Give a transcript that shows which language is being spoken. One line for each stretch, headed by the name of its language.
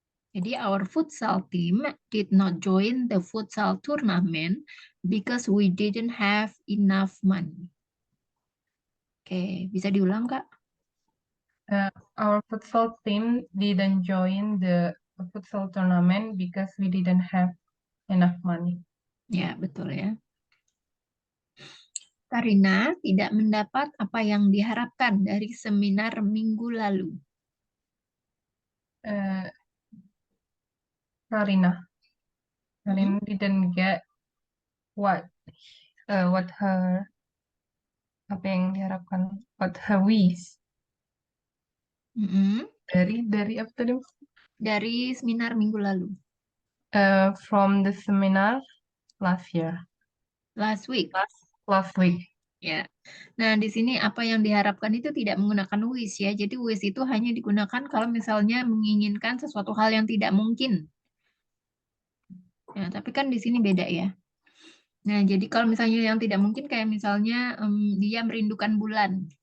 English: Jadi our futsal team did not join the futsal tournament because we didn't have enough money.
Indonesian: Oke, bisa diulang Kak?
English: Our futsal team didn't join the futsal tournament because we didn't have enough money.
Indonesian: Ya, betul ya. Karina tidak mendapat apa yang diharapkan dari seminar minggu lalu.
English: Karina didn't get what her
Indonesian: apa yang diharapkan,
English: what her wish.
Indonesian: Dari apa tadi? Dari seminar minggu lalu.
English: From the seminar last year. Last week. Last week.
Indonesian: Ya. Nah, di sini apa yang diharapkan itu tidak menggunakan wish ya. Jadi wish itu hanya digunakan kalau misalnya menginginkan sesuatu hal yang tidak mungkin. Ya, tapi kan di sini beda ya. Nah, jadi kalau misalnya yang tidak mungkin kayak misalnya dia merindukan bulan.